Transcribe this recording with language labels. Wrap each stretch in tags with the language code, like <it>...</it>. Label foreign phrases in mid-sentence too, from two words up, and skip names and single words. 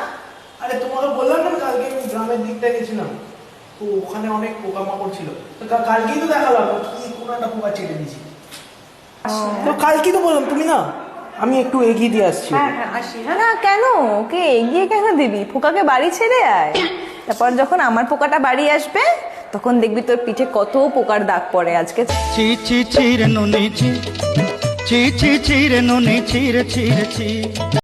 <bn>আরে তোমাকে বললাম না কালকে আমি গ্রামের দিকটা গেছিলাম, তো ওখানে অনেক পোকামাকড় ছিল, তো কালকেই তো দেখালাম কি কোন একটা পোকা চেটে দিয়েছি। তো কালকেই তো বললাম, তুমি না, আমি একটু এগিয়ে দিয়ে আসছি। হ্যাঁ হ্যাঁ আসি। হ্যাঁ না কেন, ওকে এগিয়ে কেন দিবি? পোকাকে বাড়ি ছেড়ে আয়। তারপর যখন আমার পোকাটা বাড়ি আসবে তখন দেখবি তোর পিঠে কত পোকার দাগ পড়ে। আজকে চি চি চিরে নুনি চি চি চি চিরে নুনি চিরে চিরে চি।</bn>